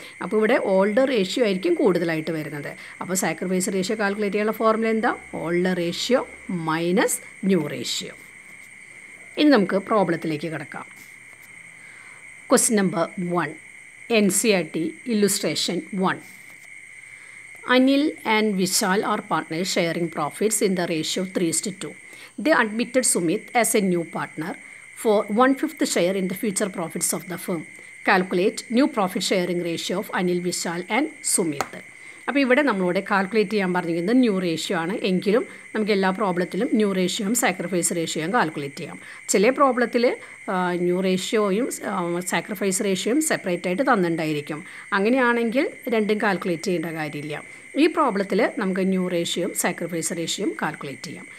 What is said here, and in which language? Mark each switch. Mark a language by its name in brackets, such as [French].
[Malayalam] അപ്പോൾ ഇവിടെ old ratio ആയിരിക്കും കൂടുതലായിട്ട് വരുന്നത്. അപ്പോൾ സാക്രിഫൈസ് റേഷ്യോ കാൽക്കുലേറ്റ് ചെയ്യാനുള്ള ഫോർമുല എന്താ? Old ratio minus new ratio. ഇനി നമുക്ക് പ്രോബ്ലത്തിലേക്ക് കിടക്കാം. [English] Question number 1, NCERT illustration 1. Anil and Vishal are partners sharing profits in the ratio of 3:2. They admitted Sumit as a new partner for 1/5 share in the future profits of the firm. Calculate new profit sharing ratio of Anil, Vishal and Sumit. [Malayalam] അപ്പോൾ ഇവിടെ നമ്മളോട് calculate ചെയ്യാൻ പറഞ്ഞിരിക്കുന്നത് new ratio ആണ്. എങ്കിലും നമുക്ക് എല്ലാ പ്രോബ്ലത്തിലും new റേഷ്യോയും sacrifice റേഷ്യോയും calculate ചെയ്യാം. ചില പ്രോബ്ലത്തിൽ ന്യൂ റേഷ്യോയും സാക്രിഫൈസ് റേഷ്യോയും സെപ്പറേറ്റ് ആയിട്ട് തന്നിട്ടുണ്ടായിരിക്കും. അങ്ങനെയാണെങ്കിൽ രണ്ടും കാൽക്കുലേറ്റ് ചെയ്യേണ്ട കാര്യമില്ല. ഈ പ്രോബ്ലത്തിൽ നമുക്ക് ന്യൂ റേഷ്യോയും സാക്രിഫൈസ് റേഷ്യോയും കാൽക്കുലേറ്റ് ചെയ്യാം.